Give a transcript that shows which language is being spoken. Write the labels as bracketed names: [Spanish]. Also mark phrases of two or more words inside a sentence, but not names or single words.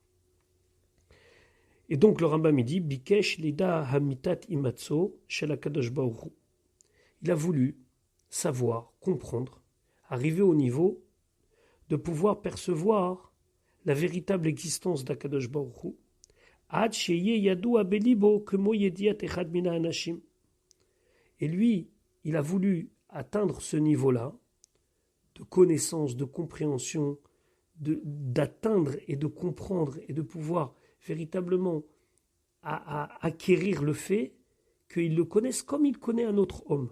[French] Et donc le Rambam il dit [Hebrew] ביקש לידע אמיתת הימצאו של הקדוש ברוך הוא. [French] Il a voulu savoir, comprendre, arriver au niveau de pouvoir percevoir la véritable existence d'Akadosh Baruch Hu. [Hebrew] עד שיהא יודע בליבו כמו ידיעת אחד מן האנשים. [French] Et lui, il a voulu atteindre ce niveau-là de connaissance, de compréhension, d'atteindre et de comprendre et de pouvoir véritablement acquérir le fait qu'il le connaisse comme il connaît un autre homme.